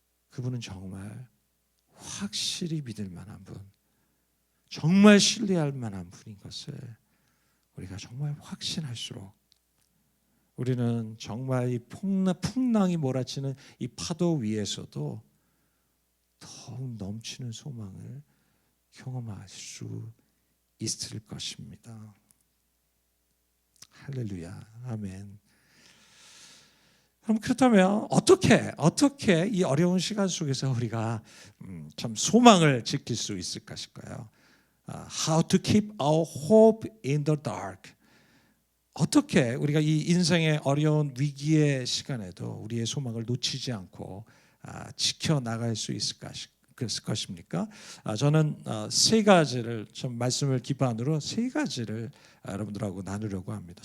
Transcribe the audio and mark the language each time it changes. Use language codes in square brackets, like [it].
[ko] 그분은 정말 확실히 믿을 만한 분, 정말 신뢰할 만한 분인 것을 우리가 정말 확신할수록 우리는 정말 이 풍랑이 몰아치는 이 파도 위에서도 더욱 넘치는 소망을 경험할 수 있을 것입니다. 할렐루야, 아멘. 그럼 그렇다면 어떻게 이 어려운 시간 속에서 우리가 참 소망을 지킬 수 있을 것일까요? [en] How to keep our hope in the dark. [ko] 어떻게 우리가 이 인생의 어려운 위기의 시간에도 우리의 소망을 놓치지 않고 지켜나갈 수 있을 것입니까? 저는 세 가지를 좀 말씀을 기반으로 세 가지를 여러분들하고 나누려고 합니다.